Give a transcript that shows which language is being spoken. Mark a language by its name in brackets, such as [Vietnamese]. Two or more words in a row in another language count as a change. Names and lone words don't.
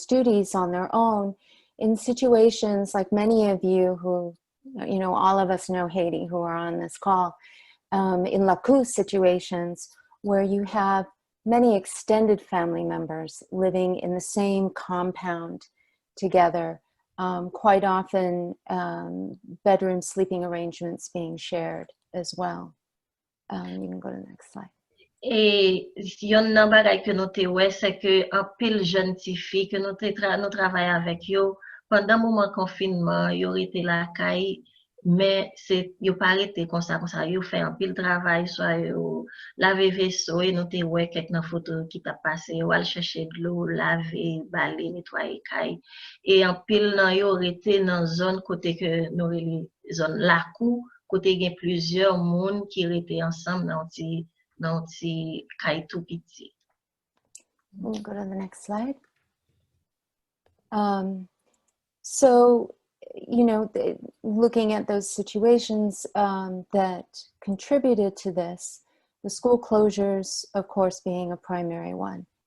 [English] duties on their own in situations like many of you who, you know, all of us know Haiti who are on this call, in LACU situations where you have many extended family members living in the same compound together, quite often bedroom sleeping arrangements being shared as well. You can go to the next slide. [Haitian Creole] Et yon nan bagay ke nou te wè, se ke an pil jen ti fi ke nou travay avèk yo, pandan mouman konfinman, yo rete la kay, men yo pa rete konsa, yo fè an pil travay, so yo lave veso, e nou te wè kek nan foto ki ta pase, yo al chèche d'lo, lave, bale, netwaye kay, e an pil nan yo rete nan zon kote ke nou rele zon lakou, kote gen plusieurs moun ki rete ansam nan ti kay tout piti. [English] We'll go to the next slide. So, you know, looking at those situations that contributed to this, the school closures, of course, being a primary one.